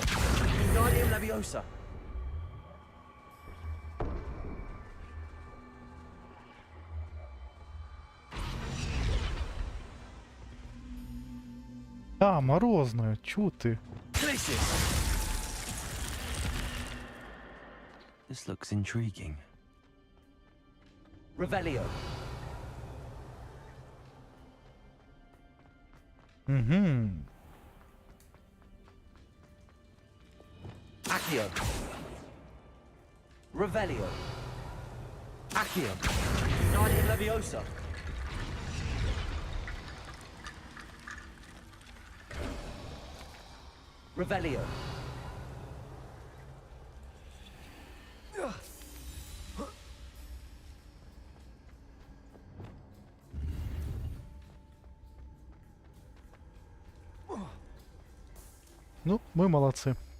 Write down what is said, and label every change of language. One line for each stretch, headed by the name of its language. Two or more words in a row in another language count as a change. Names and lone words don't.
Russian: Wingardium Leviosa. А, морозная. Чё ты?
English: This looks intriguing. Revelio.
Russian: Угу. Accio. Revelio. Accio. Wingardium Leviosa. Revelio. Ну, мы молодцы.